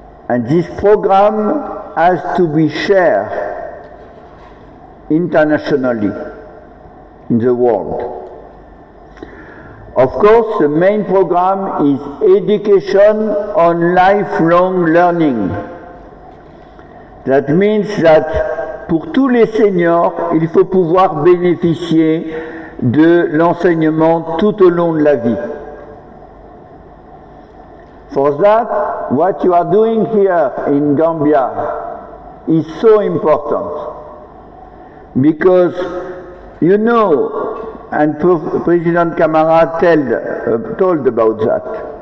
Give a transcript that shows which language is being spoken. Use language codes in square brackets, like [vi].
[en] And this program has to be shared internationally in the world. Of course, the main program is education on lifelong learning. That means that [fr] pour tous les seniors, il faut pouvoir bénéficier de l'enseignement tout au long de la vie. [en] For that, what you are doing here in Gambia is so important, because you know, and President Kamara told about that.